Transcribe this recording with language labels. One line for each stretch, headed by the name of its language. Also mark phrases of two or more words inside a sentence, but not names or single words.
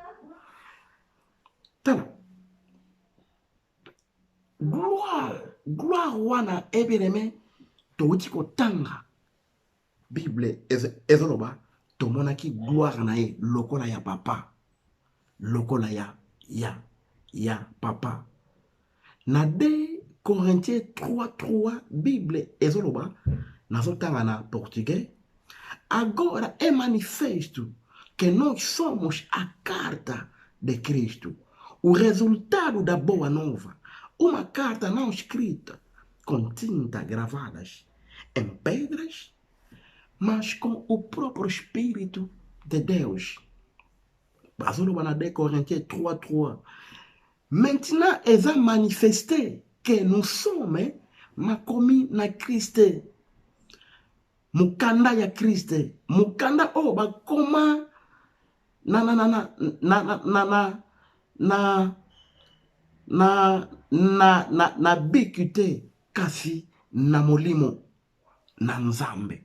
Lingala: Tala gloire wana ebeleme touti kotanga Bible ezoloba tomonaki gloire na ye lokola ya papa, lokola ya papa. Na 2 Corinthiens 3:3 Bible ezoloba nazotanga na portugais.
Portuguese: Agora é manifesto que nós somos a carta de Cristo, o resultado da boa nova, uma carta não escrita com tinta gravadas em pedras, mas com o próprio Espírito de Deus.
Lingala: Bazoloba na 2 Corinthiens 3:3.
French: Maintenant, ils ont manifesté que nous sommes
Lingala: makomi na Christ. Mukanda ya Christ. Mukanda o bakoma na bikute kasi na molimo na nzambe.